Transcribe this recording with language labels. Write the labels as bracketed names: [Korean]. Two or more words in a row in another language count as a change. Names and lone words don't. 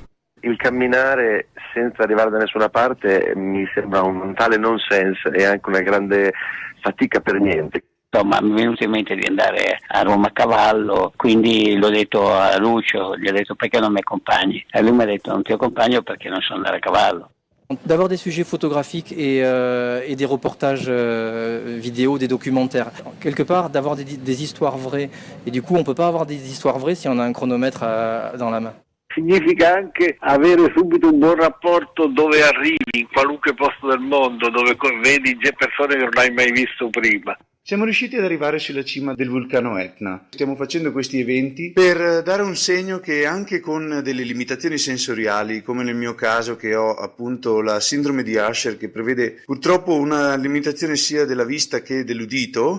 [Italian] Il camminare senza arrivare da nessuna parte mi sembra un tale nonsense e anche una grande fatica per niente. Insomma, mi è venuto in mente di andare a Roma a cavallo, quindi l'ho detto a Lucio, gli ho detto perché non mi accompagni? E lui mi ha detto non ti accompagno perché non so andare a cavallo. [French] D'avoir des sujets photographiques et des reportages vidéo, des documentaires. Quelque part, d'avoir des histoires vraies. Et du coup, on ne peut pas avoir des histoires vraies si on a un chronomètre dans la main. [Italian] Significa anche avere subito un buon rapporto dove arrivi, in qualunque posto del mondo, dove vedi persone che non hai mai visto prima. Siamo riusciti ad arrivare sulla cima del vulcano Etna. Stiamo facendo questi eventi per dare un segno che anche con delle limitazioni sensoriali, come nel mio caso che ho appunto la sindrome di Usher che prevede purtroppo una limitazione sia della vista che dell'udito.